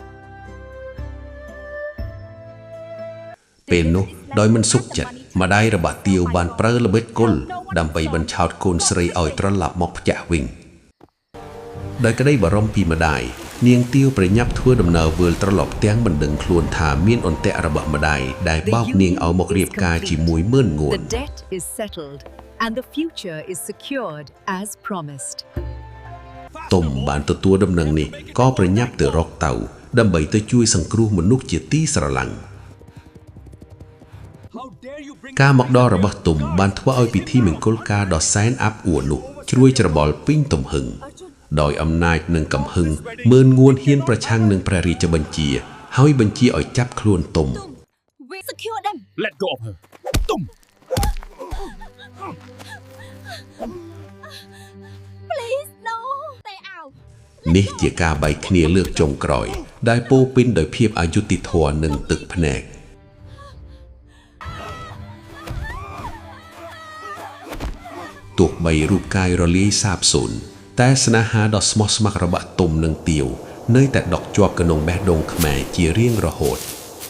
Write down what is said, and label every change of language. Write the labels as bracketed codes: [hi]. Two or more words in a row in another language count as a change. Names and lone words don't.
[km] ពេលនោះដោយមិនសុខចិត្តម្ដាយរបស់ទាវបានប្រើល្បិចគល់ដើម្បីបញ្ឆោតកូនស្រីឲ្យត្រឡប់មកផ្ទះវិញដោយក្តីបារម្ភពីម្ដាយនាងទាវប្រញាប់ធ្វើដំណើរវិលត្រឡប់ទាំងមិនដឹងខ្លួនថាមានអន្ទាក់របស់ម្ដាយដែលបោកនាងឲ្យមករៀបការជាមួយម៉ឺនងួន [en] The debt is settled and the future is secured as promised [km] ទុំបានទទួលដំណឹងនេះក៏ប្រញាប់ទៅរកតៅដើម្បីទៅជួយសង្គ្រោះមនុស្សជាទីស្រឡាញ់ការមកដល់របស់ទុំបានធ្វើឲ្យពិធីមង្គលការដ៏សែនអាប់អួរនោះជ្រួយច្របល់ពេញទំហឹងដោយអំណាចនិងកំហឹងម៉ឺនងួនហ៊ានប្រឆាំងនឹងព្រះរាជបញ្ជាហើយបញ្ជាឲ្យចាប់ខ្លួនទុំ [en] secure them. Let go of her. Tum! Please, no. Stay out. [km] នេះជាការបែកគ្នាលើកចុងក្រោយដែលពោរពេញដោយភាពអយុត្តិធម៌និងទឹកភ្នែកទោះបីរូបកាយរលាយសាបសូន្យតែស្នេហាដ៏ស្មោះស្ម័គ្ររបស់ទុំនិងទាវនៅតែដក់ជាប់ក្នុងបេះដូងខ្មែរជារៀងរហូត